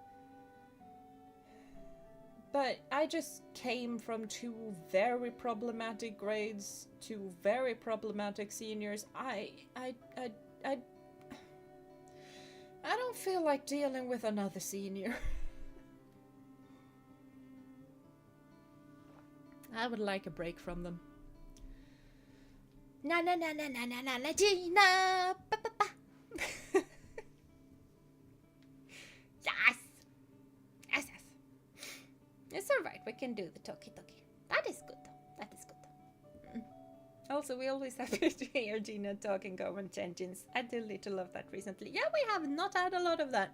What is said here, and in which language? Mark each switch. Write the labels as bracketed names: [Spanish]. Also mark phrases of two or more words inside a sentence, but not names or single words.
[English] But I just came from 2 very problematic grades, 2 very problematic seniors. I don't feel like dealing with another senior. I would like a break from them. Na na na na na na na na Jeena. Ba, ba, ba. Yes. Yes, yes. It's alright, we can do the talkie. That is good. That is good. Also, we always have to hear Jeena talking government engines. I did little of that recently. Yeah, we have not had a lot of that.